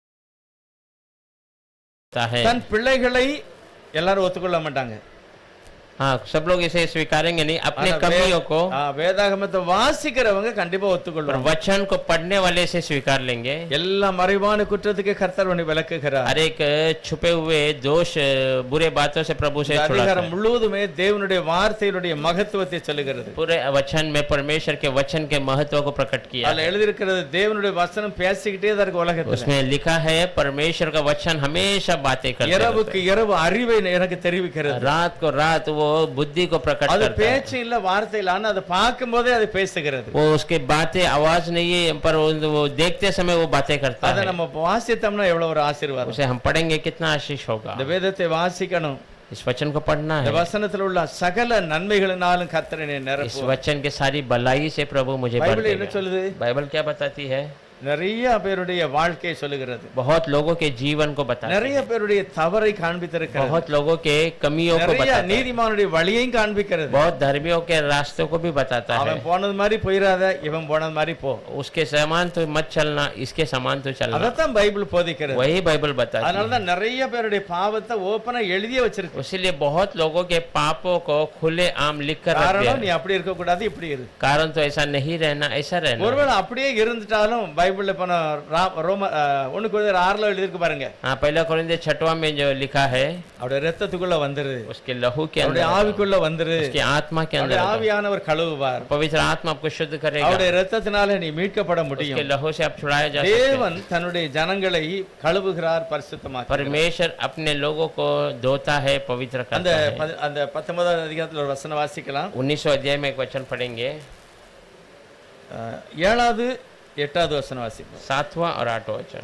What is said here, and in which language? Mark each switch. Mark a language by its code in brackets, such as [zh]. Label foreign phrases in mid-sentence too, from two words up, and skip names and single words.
[hi] है। [ta] தன் பிள்ளைகளை எல்லாரும் ஒத்துக்கொள்ள மாட்டாங்க. [hi] हाँ सब लोग इसे स्वीकारेंगे नहीं अपने [ta] ஆனா [hi] कमियों को, [ta] வேதாகமத்தை வாசிக்கிறவங்க கண்டிப்பா [hi] पर [ta] ஒத்துக்கொள்வாங்க. [hi] वचन को पढ़ने वाले से स्वीकार लेंगे। [ta] எல்லா மறைவான குற்றத்துக்கு கர்த்தர் உன்னை விலக்குகிறார். [hi] हर एक छुपे हुए दोष, बुरे बातों से प्रभु से [ta] இந்த [hi] छुड़ाता [ta] அதிகாரம் [hi] है। [ta] முழுவதுமே தேவனுடைய வார்த்தையினுடைய மகத்துவத்தை சொல்லுகிறது. [hi] पूरे वचन में परमेश्वर के वचन के महत्व को प्रकट किया [ta] அதுல [hi] है। [ta] எழுதியிருக்கிறது தேவனுடைய வசனம் பேசிக்கிட்டே தான் இருக்கு உலகத்துல. [hi] उसमें लिखा है परमेश्वर का वचन हमेशा बातें करता [ta] இரவுக்கு [hi] है, [ta] இரவு அறிவை எனக்கு தெரிவிக்கிறது. [hi] रात को रात वो बुद्धि को प्रकट [ta] அது [hi] करता है। [ta] பேச்சு இல்ல வார்த்தை இல்ல, ஆனா அதை பார்க்கும் போதே அது பேசுகிறது. [hi] वो उसके बातें आवाज नहीं है, पर वो देखते समय वो बातें करता [ta] அதை [hi] है। [ta] நம்ம வாசித்தோம்னா எவ்வளவு ஒரு ஆசீர்வாதம். [hi] उसे हम पढ़ेंगे कितना आशीष होगा। [ta] இந்த வேதத்தை வாசிக்கணும். [hi] इस वचन को पढ़ना [ta] இந்த [hi] है। [ta] வசனத்துல உள்ள சகல நன்மைகளினாலும் கர்த்தர் என்னை [hi] इस [ta] நிரப்புவார். [hi] वचन के सारी भलाई से प्रभु मुझे भर [ta] பைபிள் என்ன [hi] देगा। [ta] சொல்லுது? [hi] बाइबल क्या बताती है? [ta] நிறைய பேருடைய வாழ்க்கையை சொல்லுகிறது. [hi] बहुत लोगों के जीवन को बताती [ta] நிறைய [hi] है, [ta] பேருடைய தவறை காண்பித்திருக்கிறது. [hi] बहुत लोगों के कमियों को [ta] நிறைய [hi] बताता है, [ta] நீதிமானுடைய வழியையும் காண்பிக்கிறது. [hi] बहुत धर्मियों के रास्तों को भी बताता है। [ta] அவன் போனது மாதிரி போயிராத, இவன் போனது மாதிரி போ. [hi] उसके समान तो मत चलना, इसके समान तो चलना, [ta] அதத்தான் பைபிள் போதிக்கிறது. [hi] वही बाइबल बताती है। [ta] அதனாலதான் நிறைய பேருடைய பாவத்தை ஓப்பனா எழுதியே வச்சிருக்கு. [hi] इसीलिए बहुत लोगों के पापों को खुले आम लिख कर रख दिया [ta] காரணம் நீ [hi] है। [ta] அப்படி இருக்க கூடாது, இப்படி இரு. [hi] कारण तो ऐसा नहीं रहना, ऐसा रहना। [ta] ஒருவேளை அப்படியே இருந்துட்டாலும் பைபிள்ல போன ரோம 1 கொரிந்தியர் 6ல எழுதிருக்கு பாருங்க. [hi] हाँ, पहला कोरिन्थियों 6वां में जो लिखा है, [ta] அவருடைய ரத்தத்துக்குள்ள வந்துரு, [hi] उसके लहू के [ta] அவருடைய [hi] अंदर, [ta] ஆவிக்குள்ள வந்துரு, [hi] उसकी आत्मा के अंदर, [ta] அவருடைய ஆவியானவர் கழுவுவார், [hi] पवित्र आत्मा आपको शुद्ध करेगा, [ta] அவருடைய ரத்தத்தினால நீ மீட்கப்பட [hi] उसके [ta] முடியும். [hi] लहू से आप छुड़ाए जा सकते हैं। [ta] தேவன் தன்னுடைய ஜனங்களை கழுவுகிறார், பரிசுத்தமாக்குகிறார். [hi] परमेश्वर अपने लोगों को धोता है, पवित्र [ta] அந்த [hi] करता है। [ta] அந்த 19வது அதிகாரத்துல ஒரு வசனம் வாசிக்கலாம். [hi] 19वें अध्याय में एक वचन पढ़ेंगे, [ta] 7வது 8வது வசனம் வாசிப்போம். [hi] 7वां और 8वां वचन।